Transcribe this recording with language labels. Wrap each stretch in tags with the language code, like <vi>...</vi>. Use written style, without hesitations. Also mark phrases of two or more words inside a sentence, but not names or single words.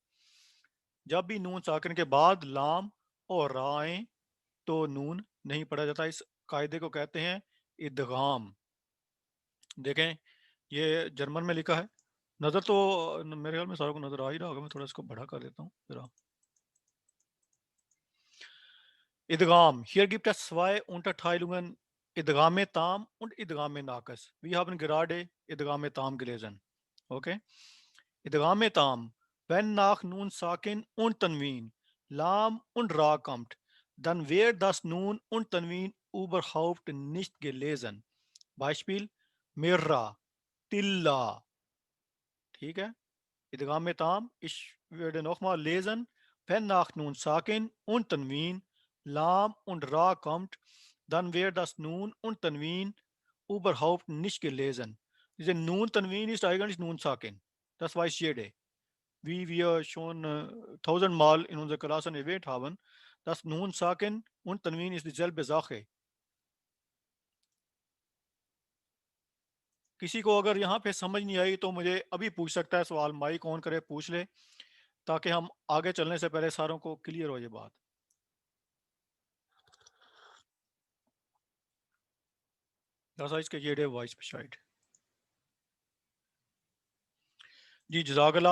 <ur>جب بھی نون ساکن کے بعد لام اور را آئیں تو نون نہیں پڑھا جاتا. اس قاعدے کو کہتے ہیں ادغام. دیکھیں یہ جرمن میں لکھا ہے، نظر تو میرے خیال میں ساروں کو نظر آ ہی رہا ہوگا. میں تھوڑا اس کو بڑا کر دیتا ہوں ذرا.</ur> <de>Idgham. Hier gibt es zwei Unterteilungen, Idgham Tam und Idgham Naqis. Wir haben gerade Idgham Tam gelesen. Okay? Idgham Tam. Wenn nach Nun Sakin und Tanwin Lam und Ra kommt, dann wird das Nun und Tanwin überhaupt nicht gelesen. Beispiel Mirra, Tilla.</de> <ur>ٹھیک ہے، ادغام تام.</ur> <de>Ich werde nochmal lesen. Wenn nach Nun Sakin und Tanwin Lam und Ra kommt, dann wird das Nun und Tanwin überhaupt nicht gelesen. Diese Nun Tanwin ist eigentlich Nun Sakin. Das weiß jeder. Wie wir schon 1000 Mal in unserer Klasse erwähnt haben, das Nun Sakin und Tanwin ist dieselbe Sache.</de> <ur>کسی کو اگر یہاں پہ سمجھ نہیں آئی تو مجھے ابھی پوچھ سکتا ہے سوال. مائک آن کرے پوچھ لے تاکہ ہم آگے چلنے سے پہلے ساروں کو کلیئر ہو یہ بات. جی</ur> <ar>جزاک اللہ.</ar>